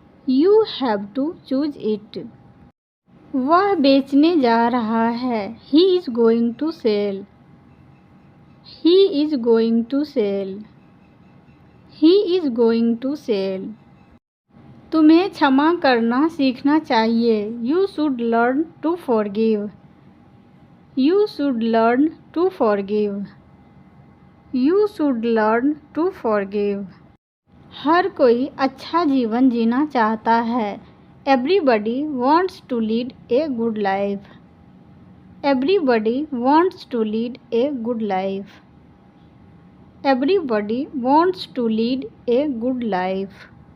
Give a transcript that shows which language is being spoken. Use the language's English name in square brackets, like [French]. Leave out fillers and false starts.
[English] You have to choose it. [Hindi] वह बेचने जा रहा है. [English] He is going to sell. He is going to sell. He is going to sell. [Hindi] तुम्हें क्षमा करना सीखना चाहिए. [English] You should learn to forgive. You should learn to forgive. You should learn to forgive. [Hindi] हर कोई अच्छा जीवन जीना चाहता है. [English] Everybody wants to lead a good life. Everybody wants to lead a good life. Everybody wants to lead a good life.